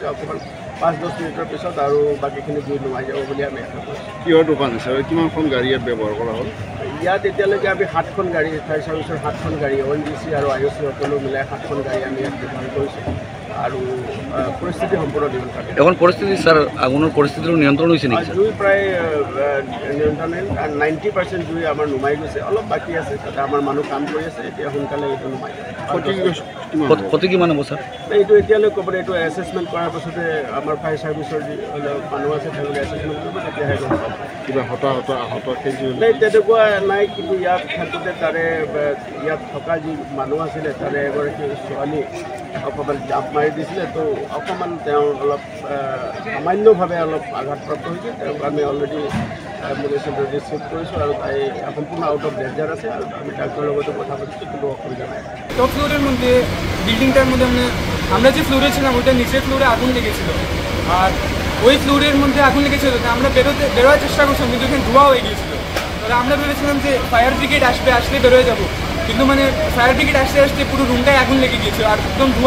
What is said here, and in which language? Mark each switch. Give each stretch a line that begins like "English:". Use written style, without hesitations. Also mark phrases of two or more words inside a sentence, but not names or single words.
Assamese: অকণমান 5-10 মিনিটৰ পিছত আৰু বাকীখিনি জুই নুমাই যাব বুলি আমি আশা কৰিছোঁ। কিহৰ দোকান আছে আৰু কিমানখন গাড়ী ইয়াত ব্যৱহাৰ কৰা হ'ল? ইয়াত এতিয়ালৈকে আমি 7খন গাড়ী, ফায়াৰ ছাৰ্ভিচৰ 7খন গাড়ী, ONGC আৰু IOC সকলো মিলাই 7খন গাড়ী আমি ইয়াত ব্যৱহাৰ কৰিছোঁ আৰু পৰিস্থিতি সম্পূৰ্ণ নিয়ন্ত্ৰণ।
Bangla: এখন পৰিস্থিতি স্যার আগুনের পরিস্থিতির নিয়ন্ত্রণ হয়েছে নাকি?
Assamese: জুই প্ৰায় নিয়ন্ত্ৰণ, 90% জুই আমাৰ নুমাই গৈছে, অলপ বাকী আছে। তাতে আমাৰ মানুহ কাম কৰি আছে, এতিয়া সোনকালে এইটো নুমাই
Bangla: কত কি মানে স্যার
Assamese: এইটো এতিয়ালৈ ক'ব। এইটো এছেছমেণ্ট কৰাৰ পাছতে আমাৰ ফায়াৰ ছাৰ্ভিচৰ যি মানুহ আছে তেওঁলোকে এছেছমেণ্ট কৰিব, তেতিয়াহে গম পাব। কিবা হতাহত আহত নাই তেনেকুৱা নাই, কিন্তু ইয়াত থাকোঁতে তাৰে ইয়াত থকা যি মানুহ আছিলে তাৰে এগৰাকী ছোৱালী অকণমান জাপ মাৰি দিছিলে, তো অকণমান তেওঁ অলপ সামান্যভাৱে অলপ আঘাতপ্ৰাপ্ত হৈছে। তেওঁক আমি অলৰেডি এম্বুলেন্সত ৰিচিভ কৰিছোঁ আৰু তাই সম্পূর্ণ
English: out of danger
Assamese: আছে
Bangla: আর আমি ডাক্তারের লগতে কথা বলছি,
Assamese: কোনো অসুবিধা নাই।
Bangla: টপ ফ্লোরের মধ্যে বিল্ডিংটার মধ্যে আমরা যে ফ্লোরে ছিলাম ওইটা নিচের ফ্লোরে আগুন লেগেছিল, আর ওই ফ্লোরের মধ্যে আগুন লেগেছিল। আমরা বেরোয়ার চেষ্টা করছিলাম, কিন্তু এখানে ধোঁয়া হয়ে গিয়েছিল। তাহলে আমরা ভেবেছিলাম যে
English: fire brigade
Bangla: আসলে বেরোয় যাবো, কিন্তু মানে
English: fire brigade
Bangla: আসতে পুরো রুমটায় আগুন লেগে গিয়েছিল আর একদম ধোঁয়া।